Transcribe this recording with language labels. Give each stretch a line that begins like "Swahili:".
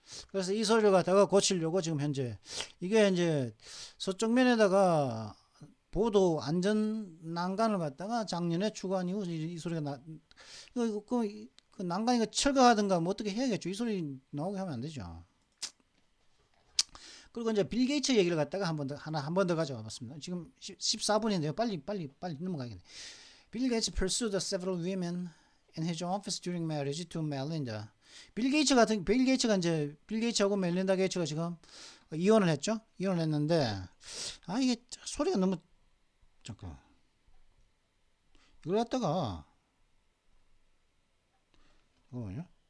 Korean: 그래서 이 소리를 갖다가 고치려고 지금 현재 이게 이제 서쪽 면에다가 보도 안전 난간을 갖다가 작년에 추가한 이후 이 소리가 그 난간이 철거하든가 뭐 어떻게 해야겠죠. 이 소리 나오게 하면 안 되죠. 그리고 이제 빌 게이츠 얘기를 갖다가 한 번 더 가져와 봤습니다. 지금 14분인데요. 빨리 넘어가야겠네.
English: 빌 게이츠 pursued several women in his office during marriage to Melinda.
Korean: 빌 게이츠하고 멜린다 게이츠가 지금 이혼을 했죠. 이혼을 했는데 이게 소리가 너무 잠깐 이걸 갖다가 잠깐만요.